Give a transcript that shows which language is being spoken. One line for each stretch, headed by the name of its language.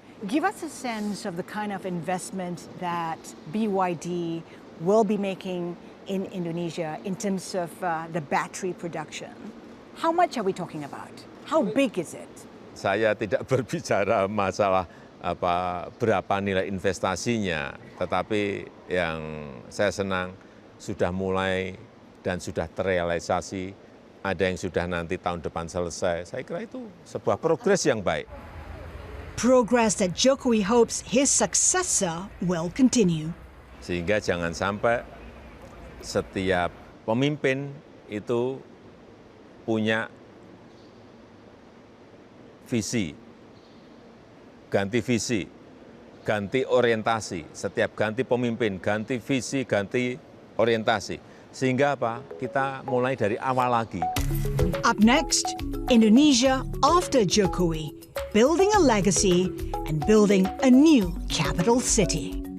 English: Give us a sense of the kind of investment that BYD will be making in Indonesia in terms of the battery production. How much are we talking about? How big is it?
Indonesian: Saya tidak berbicara masalah berapa nilai investasinya, tetapi yang saya senang sudah mulai dan sudah terrealisasi, ada yang sudah nanti tahun depan selesai. Saya kira itu sebuah progres yang baik.
English: Progress that Jokowi hopes his successor will continue.
Indonesian: Sehingga jangan sampai setiap pemimpin itu punya visi, ganti orientasi, setiap ganti pemimpin, ganti visi, ganti orientasi. Sehingga apa? Kita mulai dari awal lagi.
English: Up next, Indonesia after Jokowi, building a legacy and building a new capital city.